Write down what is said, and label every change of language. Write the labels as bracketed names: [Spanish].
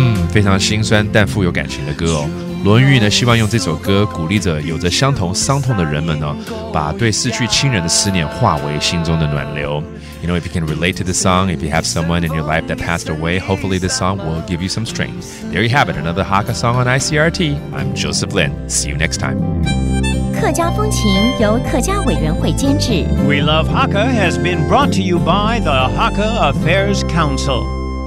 [Chinese] 非常心酸但富有感情的歌哦。罗文玉呢，希望用这首歌鼓励着有着相同伤痛的人们呢，把对逝去亲人的思念化为心中的暖流。 [English] You know, if you can relate to the song, if you have someone in your life that passed away, hopefully this song will give you some strength. There you have it, another Hakka song on ICRT. I'm Joseph Lin. See you next time. [Chinese] 客家风情由客家委员会监制。 [English] We Love Hakka has been brought to you by the Hakka Affairs Council.